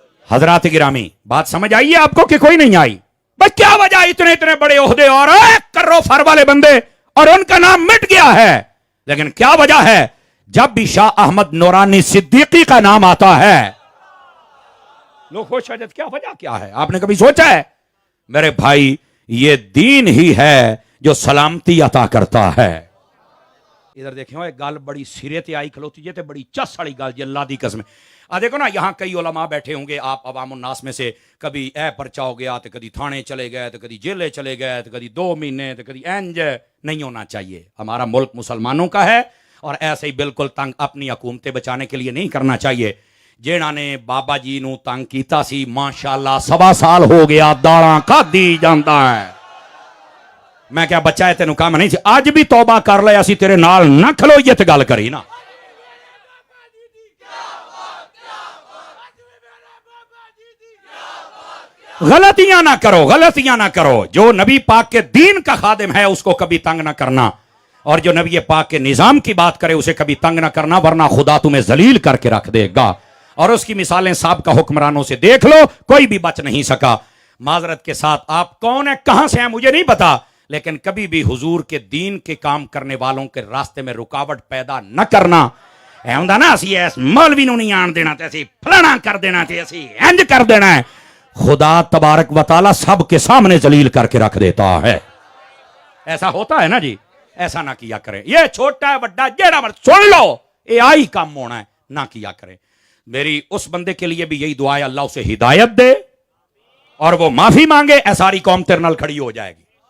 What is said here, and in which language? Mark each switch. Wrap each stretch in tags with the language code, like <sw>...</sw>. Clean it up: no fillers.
<ur>حضرات گرامی، بات سمجھ آئی ہے آپ کو کہ کوئی نہیں آئی؟ بھائی کیا وجہ اتنے اتنے بڑے عہدے اور کرو فر والے بندے اور ان کا نام مٹ گیا ہے؟ لیکن کیا وجہ ہے؟ جب بھی شاہ احمد نورانی صدیقی کا نام آتا ہے لوگ خوش ہو جاتے. کیا وجہ کیا ہے؟ آپ نے کبھی سوچا ہے؟ میرے بھائی، یہ دین ہی ہے جو سلامتی عطا کرتا ہے.</ur> <pa>ادھر دیکھیں، ایک گال بڑی سرے تے آئی کھلوتی جے تے بڑی چس والی گال جی، اللہ دی قسم.</pa> <ur>دیکھو نا، یہاں کئی علماء بیٹھے ہوں گے، آپ عوام الناس میں سے کبھی اے پرچہ ہو گیا تو کبھی تھانے چلے گئے تو کبھی جیلے چلے گئے تو کبھی 2 مہینے تو کبھی اینج. نہیں ہونا چاہیے. ہمارا ملک مسلمانوں کا ہے اور ایسے ہی بالکل تنگ اپنی حکومتیں بچانے کے لیے نہیں کرنا چاہیے.</ur> <pa>جیڑا نے بابا جی نو تنگ کیتا سی، ماشاءاللہ 1.25 سال ہو گیا داڑاں کا دی جاندا ہے. میں کیا بچہ ہے تینوں کام نہیں سی؟ آج بھی توبہ کر لے، اسی تیرے نال نہ کھلو یہ تے گل کری نا.</pa> <ur>غلطیاں نہ کرو، غلطیاں نہ کرو. جو نبی پاک کے دین کا خادم ہے اس کو کبھی تنگ نہ کرنا، اور جو نبی پاک کے نظام کی بات کرے اسے کبھی تنگ نہ کرنا، ورنہ خدا تمہیں ذلیل کر کے رکھ دے گا. اور اس کی مثالیں سابقہ حکمرانوں سے دیکھ لو، کوئی بھی بچ نہیں سکا. معذرت کے ساتھ، آپ کون ہیں، کہاں سے ہیں مجھے نہیں پتا، لیکن کبھی بھی حضور کے دین کے کام کرنے والوں کے راستے میں رکاوٹ پیدا نہ کرنا.</ur> <pa>اے ہوندا نا اسی ایس مولوی نو نہیں آن دینا تے اسی فلانا کر دینا تے اسی انج کر دینا ہے.</pa> <ur>خدا تبارک و تعالی سب کے سامنے ذلیل کر کے رکھ دیتا ہے. ایسا ہوتا ہے نا جی، ایسا نہ کیا کریں. یہ چھوٹا ہے بڑا جیڑا مرد سن لو، یہ آئی کام ہونا ہے، نہ کیا کریں. میری اس بندے کے لیے بھی یہی دعا ہے، اللہ اسے ہدایت دے اور وہ معافی مانگے،</ur> <pa>اے ساری قوم تیرے نال کھڑی ہو جائے گی.</pa>